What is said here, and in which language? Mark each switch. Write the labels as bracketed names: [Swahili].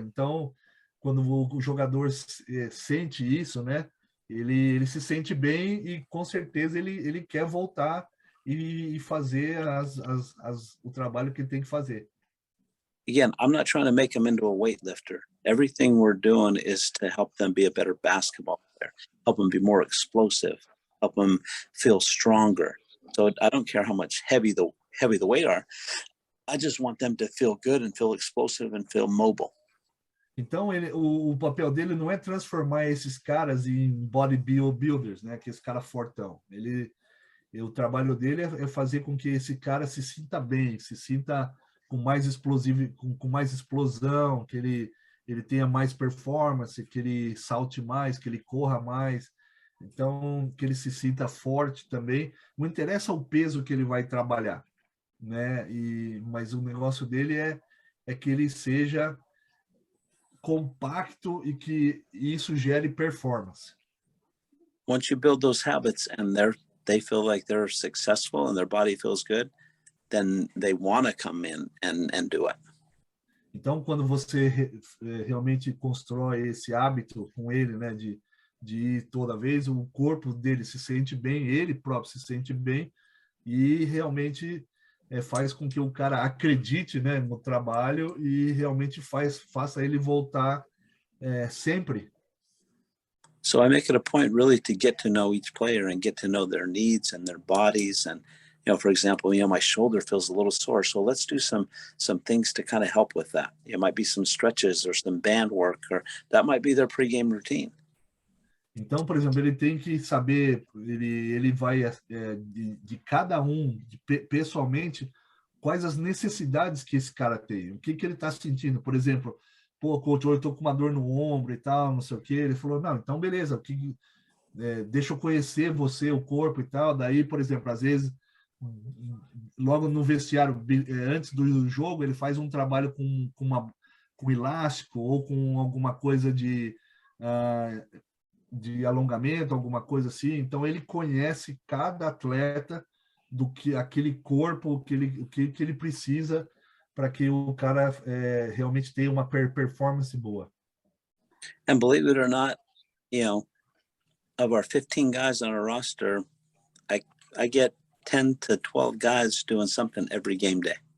[Portuguese] Então, quando o jogador sente isso, né, ele se sente bem e com certeza ele quer voltar e fazer o trabalho que ele tem que fazer. [English] Again, I'm not trying to make them into a weightlifter. Everything we're doing is to help them be a better basketball player, help them be more explosive, help them feel stronger. So I don't care how much heavy the weight are. I just want them to feel good and feel explosive and feel mobile. [Portuguese] Então, o papel dele não é transformar esses caras em bodybuilders, né? Que esse cara fortão. O trabalho dele é fazer com que esse cara se sinta bem, se sinta com mais explosivo, com mais explosão, que ele tenha mais performance, que ele salte mais, que ele corra mais. Então, que ele se sinta forte também. Não interessa o peso que ele vai trabalhar, né? Mas o negócio dele é que ele seja compacto e que isso gere performance. [English] Once you build those habits and they feel like they're successful and their body feels good, then they want to come in and do it. [Portuguese] Então, quando você realmente constrói esse hábito com ele, né, de ir toda vez, o corpo dele se sente bem, ele próprio se sente bem e realmente faz com que o cara acredite, né, no trabalho e realmente faça ele voltar sempre. [English] So I make it a point really to get to know each player and get to know their needs and their bodies. And, for example, my shoulder feels a little sore. So let's do some things to kind of help with that. It might be some stretches or some band work, or that might be their pregame routine. [Portuguese] Então, por exemplo, ele tem que saber, ele vai de cada pessoalmente, quais as necessidades que esse cara tem, o que ele está sentindo. Por exemplo, coach, eu estou com uma dor no ombro e tal, não sei o quê. Ele falou, não, então beleza, deixa eu conhecer você, o corpo e tal. Daí, por exemplo, às vezes, logo no vestiário, antes do jogo, ele faz um trabalho com elástico ou com alguma coisa de alongamento, alguma coisa assim. Então, ele conhece cada atleta do que aquele corpo, o que ele precisa para que o cara realmente tenha uma performance boa. [English] And believe it or not, of our 15 guys on our roster, I get 10 to 12 guys doing something every game day.